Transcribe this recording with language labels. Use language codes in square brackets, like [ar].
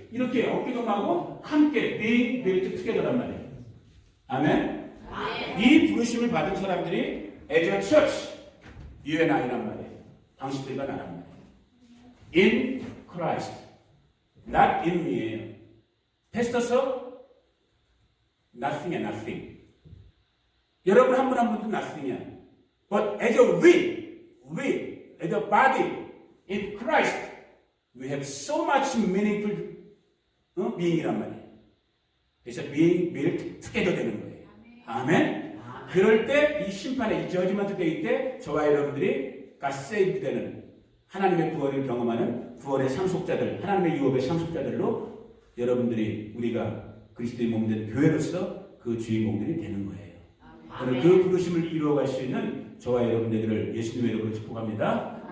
[ko] 이렇게 어깨동무하고 함께 [en] being built together [ko] 란 말이에요. 아멘. 이 부르심을 받은 사람들이 [en] as a church, you and I [ko] 란 말이에요. 당신들과 나란 말이에요. [en] In Christ, not in me [ko] 예요. 패스터서 [en] nothing [ko] 이야, nothing. 여러분 한 분 한 분도 [en] nothing [ko] 이야. [en] But as a we, as a body in Christ, we have so much meaningful being [ko] 이란 말이에요. 그래서 [en] being built together [ko] 되는 거예요. 아멘. 그럴 때 이 심판의 이 저지먼트 데이 때 저와 여러분들이 갓세이브 되는 하나님의 구원을 경험하는 구원의 상속자들, 하나님의 유업의 상속자들로 여러분들이 우리가 그리스도의 몸된 교회로서 그 주인공들이 되는 거예요. 저는 그 부르심을 이루어갈 수 있는 저와 여러분 되기를 예수님의 이름으로 축복합니다.